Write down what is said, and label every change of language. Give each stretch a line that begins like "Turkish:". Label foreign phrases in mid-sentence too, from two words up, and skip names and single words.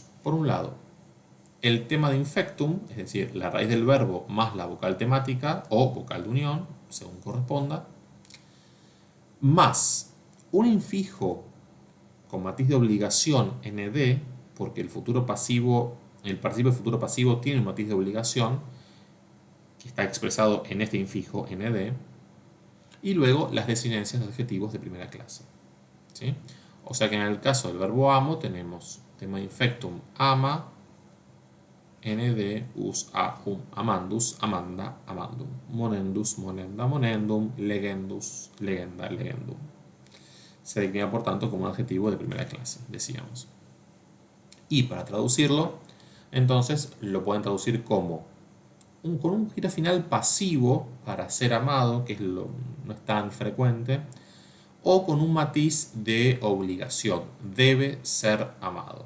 Spanish: Por un lado, el tema de infectum, es decir, la raíz del verbo más la vocal temática o vocal de unión, según corresponda, más un infijo con matiz de obligación nd, porque el participio futuro pasivo tiene un matiz de obligación que está expresado en este infijo nd, y luego las desinencias de adjetivos de primera clase, ¿sí? O sea que en el caso del verbo amo tenemos tema infectum ama, nd, us,
Latin: amandus, amanda, amandum, monendus, monenda, monendum, legendus, legenda, legendum.
Spanish: Se declina por tanto como un adjetivo de primera clase, decíamos. Y para traducirlo, entonces lo pueden traducir como con un giro final pasivo para ser amado, que no es tan frecuente, o con un matiz de obligación, debe ser amado.